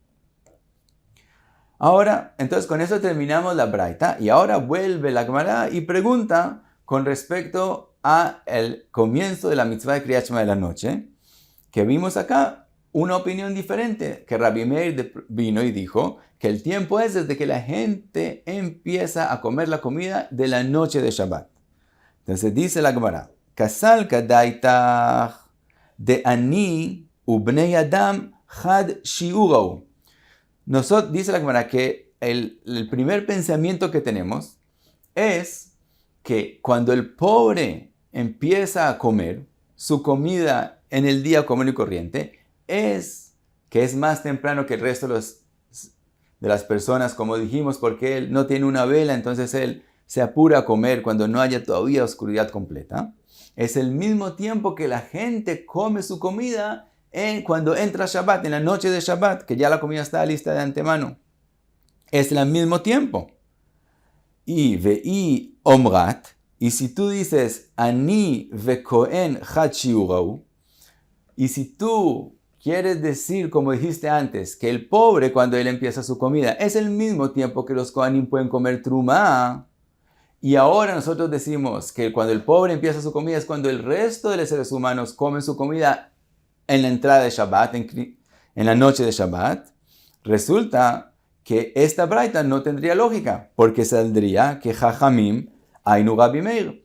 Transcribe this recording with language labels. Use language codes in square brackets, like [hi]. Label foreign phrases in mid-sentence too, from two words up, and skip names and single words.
[es] Ahora, entonces con eso terminamos la Braita, y ahora vuelve la Gemara y pregunta con respecto al comienzo de la mitzvah de Kriyat Shema de la noche, que vimos acá una opinión diferente, que Rabbi Meir vino y dijo que el tiempo es desde que la gente empieza a comer la comida de la noche de Shabbat. Entonces dice la Gemara, [arc] קא סלקא דעתך דעני ובני אדם חד שיעורא. [es] Dice la Gemara que el primer pensamiento que tenemos es que cuando el pobre empieza a comer su comida en el día común y corriente, es que es más temprano que el resto de las personas, como dijimos, porque él no tiene una vela, entonces él se apura a comer cuando no haya todavía oscuridad completa. Es el mismo tiempo que la gente come su comida cuando entra Shabbat, en la noche de Shabbat, que ya la comida está lista de antemano. Es el mismo tiempo. Y [arc] ואי אמרת, [es] y si tú dices [arc] עני וכהן חד שיעורא, [es] y si tú quieres decir, como dijiste antes, que el pobre cuando él empieza su comida es el mismo tiempo que los kohanim pueden comer trumá, y ahora nosotros decimos que cuando el pobre empieza su comida es cuando el resto de los seres humanos comen su comida en la entrada de Shabbat, en la noche de Shabbat, resulta que esta braita no tendría lógica, porque saldría que [arc] חכמים היינו רבי מאיר.